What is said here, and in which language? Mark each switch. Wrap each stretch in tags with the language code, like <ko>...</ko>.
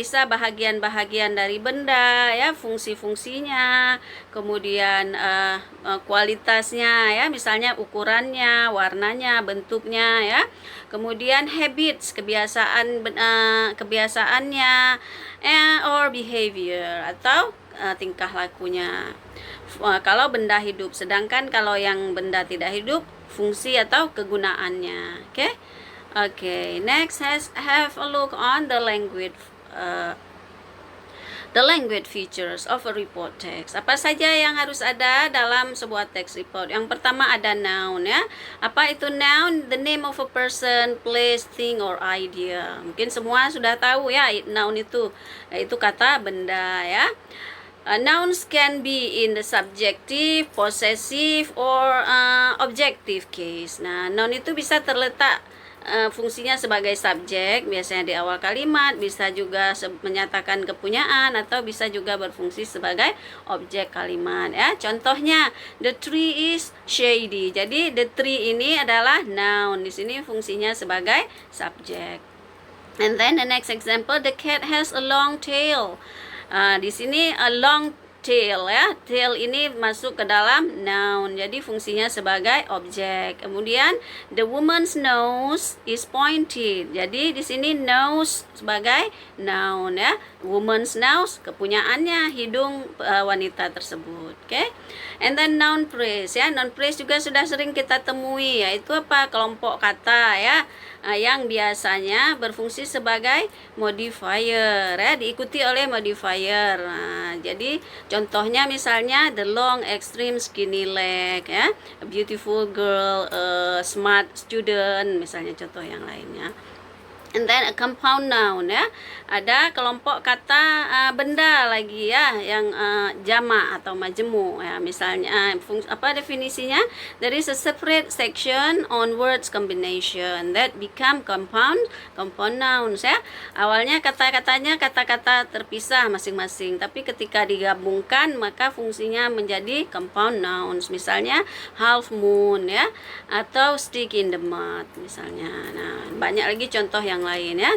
<id>Bisa bahagian-bahagian dari benda ya, fungsi-fungsinya, kemudian kualitasnya ya, misalnya ukurannya, warnanya, bentuknya ya. Kemudian habits, kebiasaannya,</id> <en>or behavior</en> <id>atau tingkah lakunya. Kalau benda hidup, sedangkan kalau yang benda tidak hidup, fungsi atau kegunaannya. Oke.</id> <en>Okay, next have a look on the language features of a report text.</en> <id>Apa saja yang harus ada dalam sebuah text report? Yang pertama ada noun ya. Apa itu noun?</id> <en>The name of a person, place, thing or idea.</en> <id>Mungkin semua sudah tahu ya, noun itu kata benda ya.</id> <en>Nouns can be in the subjective, possessive or objective case.</en> <id>Nah, noun itu bisa terletak fungsinya sebagai subjek, biasanya di awal kalimat, bisa juga menyatakan kepunyaan, atau bisa juga berfungsi sebagai objek kalimat ya.</id> <en>Contohnya, the tree is shady.</en> <id>Jadi the tree ini adalah noun, di sini fungsinya sebagai subjek.</id> <en>And then the next example, the cat has a long tail.</en> <id>Di sini</id> <en>a long tail</en> <id>ya, tail ini masuk ke dalam noun, jadi fungsinya sebagai objek. Kemudian</id> <en>the woman's nose is pointed,</en> <id>jadi di sini nose sebagai noun ya, woman's nose kepunyaannya hidung wanita tersebut. Oke.</id> <en>And then</en> <id>noun phrase ya, noun phrase juga sudah sering kita temui, yaitu apa? Kelompok kata ya, yang biasanya berfungsi sebagai modifier ya, diikuti oleh modifier. Nah, jadi contohnya misalnya</id> <en>the long extreme skinny leg</en> <id>ya,</id> <en>a beautiful girl, a smart student,</en> <id>misalnya contoh yang lainnya.</id> <en>And then</en> <id>a compound noun ya, ada kelompok kata benda lagi ya, yang jamak atau majemuk ya. Misalnya apa definisinya?</id> <en>There is a separate section on words combination that become compound nouns ya.</en> <id>Awalnya kata-katanya kata-kata terpisah masing-masing, tapi ketika digabungkan maka fungsinya menjadi compound nouns. Misalnya half moon ya, atau</id> <en>stick in the mud</en> <id>misalnya. Nah, banyak lagi contoh yang lain ya.</id>